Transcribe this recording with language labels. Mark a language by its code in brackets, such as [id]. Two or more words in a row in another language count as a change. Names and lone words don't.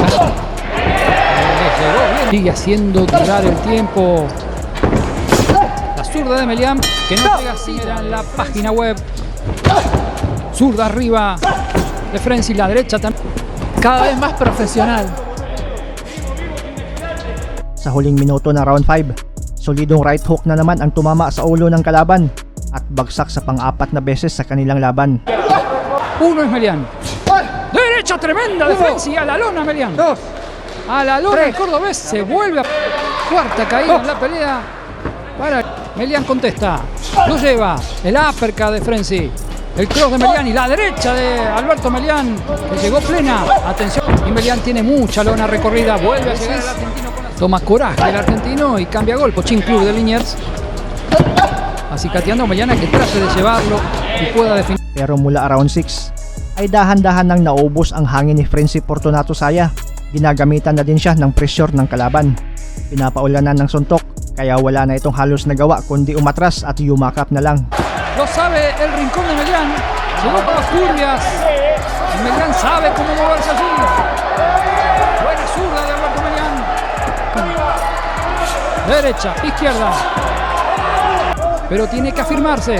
[es] Le llegó bien. Sigue haciendo durar el tiempo. La zurda de Melián, que no pega así, era en la página web. Zurda arriba de Frenzy, la derecha también. Cada vez más profesional. [tl] Sa huling minuto na round 5, solidong [en] right hook [tl] na naman ang tumama sa ulo ng kalaban at bagsak sa pang-apat na beses sa kanilang laban. [es] Uno es Melián. Derecha tremenda de Frenzy, a la lona Melián. A la lona el cordobés, se vuelve a... Cuarta caída en la pelea. Para Melián, contesta. Lo lleva. El uppercut de Frenzy. El cross de Melián y la derecha de Alberto Melián, que llegó plena. Atención. Y Melián tiene mucha lona recorrida. Vuelve a llegar el argentino. Toma coraje el argentino y cambia golpe. Chin Club de Liniers. Acicateando a Melián a que trate de llevarlo y pueda definir. [tl] Pero mula round 6 ay dahan-dahan nang naubos ang hangin ni Frenzy Fortunato Saya. Ginagamitan na din siya ng pressure ng kalaban. Pinapaulanan ng suntok, kaya wala na itong halos nagawa kundi umatras at yumakap na lang. [es] Lo sabe el rincón de Melián. Llegó por las turbias. Y Melián sabe cómo moverse allí. Buena zurda de Alberto Melián. Derecha, izquierda. Pero tiene que afirmarse.